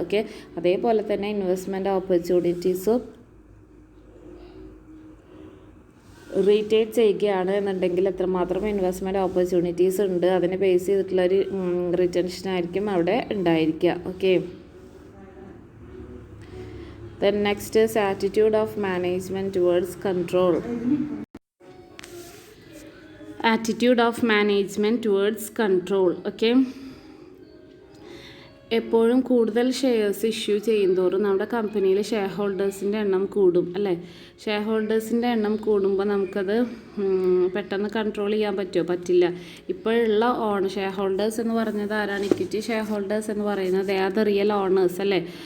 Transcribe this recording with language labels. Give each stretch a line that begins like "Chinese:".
Malayalam: Okay, അതേപോലെ തന്നെ investment opportunities retain ചെയ്യുകയാണ് എന്നുണ്ടെങ്കിൽ എത്രമാത്രം ഇൻവെസ്റ്റ്മെൻറ്റ് ഓപ്പർച്യൂണിറ്റീസ് ഉണ്ട് അതിനെ ബേസ് ചെയ്തിട്ടുള്ളൊരു റിറ്റൻഷനായിരിക്കും അവിടെ ഉണ്ടായിരിക്കുക.
English: Okay, then next is attitude of management towards control. Attitude of management towards control.
Malayalam: Okay, എപ്പോഴും കൂടുതൽ ഷെയർസ് ഇഷ്യൂ ചെയ്യുന്തോറും നമ്മുടെ കമ്പനിയിൽ ഷെയർ ഹോൾഡേഴ്സിൻ്റെ എണ്ണം കൂടും അല്ലേ? ഷെയർ ഹോൾഡേഴ്സിൻ്റെ എണ്ണം കൂടുമ്പോൾ നമുക്കത് പെട്ടെന്ന് കൺട്രോൾ ചെയ്യാൻ പറ്റുമോ? പറ്റില്ല. ഇപ്പോഴുള്ള ഷെയർ ഹോൾഡേഴ്സ് എന്ന് പറഞ്ഞത് ആരാണ്? ഇക്വിറ്റി ഷെയർ ഹോൾഡേഴ്സ് എന്ന് പറയുന്നത്
English: they are the real owners
Malayalam: അല്ലേ?